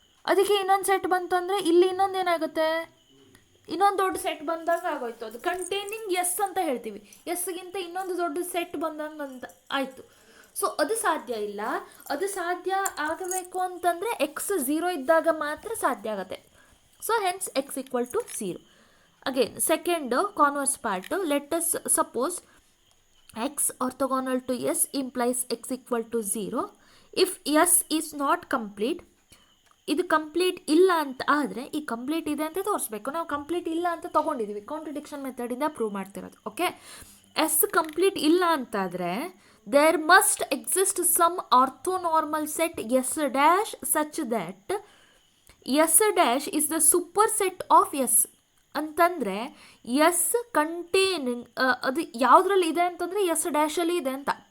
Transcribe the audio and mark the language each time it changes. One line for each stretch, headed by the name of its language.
Kannada: ಅದಕ್ಕೆ ಇನ್ನೊಂದು ಸೆಟ್ ಬಂತು ಅಂದರೆ ಇಲ್ಲಿ ಇನ್ನೊಂದು ಏನಾಗುತ್ತೆ, ಇನ್ನೊಂದು ದೊಡ್ಡ ಸೆಟ್ ಬಂದಾಗ ಆಗೋಯ್ತು. ಅದು ಕಂಟೈನಿಂಗ್ ಎಸ್ ಅಂತ ಹೇಳ್ತೀವಿ. ಎಸ್ಗಿಂತ ಇನ್ನೊಂದು ದೊಡ್ಡ ಸೆಟ್ ಬಂದಂಗೆ ಅಂತ ಆಯಿತು. ಸೊ ಅದು ಸಾಧ್ಯ ಇಲ್ಲ. ಅದು ಸಾಧ್ಯ ಆಗಬೇಕು ಅಂತಂದರೆ ಎಕ್ಸ್ 0 ಇದ್ದಾಗ ಮಾತ್ರ ಸಾಧ್ಯ ಆಗುತ್ತೆ.
English: So hence x equal to 0. Again, second converse part, let us suppose x orthogonal to s implies x equal to 0. If s is not complete,
Kannada: ಇದು ಕಂಪ್ಲೀಟ್ ಇಲ್ಲ ಅಂತ ಆದರೆ, ಈ ಕಂಪ್ಲೀಟ್ ಇದೆ ಅಂತ ತೋರಿಸ್ಬೇಕು. ನಾವು ಕಂಪ್ಲೀಟ್ ಇಲ್ಲ ಅಂತ ತೊಗೊಂಡಿದ್ದೀವಿ, ಕಾಂಟ್ರಡಿಕ್ಷನ್ ಮೆಥಡಿಂದ ಪ್ರೂವ್ ಮಾಡ್ತಿರೋದು. ಓಕೆ, ಎಸ್ ಕಂಪ್ಲೀಟ್ ಇಲ್ಲ ಅಂತಾದರೆ
English: there must exist some orthonormal set S dash such that S dash is the super set of S
Kannada: ಅಂತಂದರೆ ಎಸ್ ಕಂಟೇನಿಂಗ್ ಅದು ಯಾವುದ್ರಲ್ಲಿ ಇದೆ ಅಂತಂದರೆ ಎಸ್ ಡ್ಯಾಶಲ್ಲಿ ಇದೆ ಅಂತ.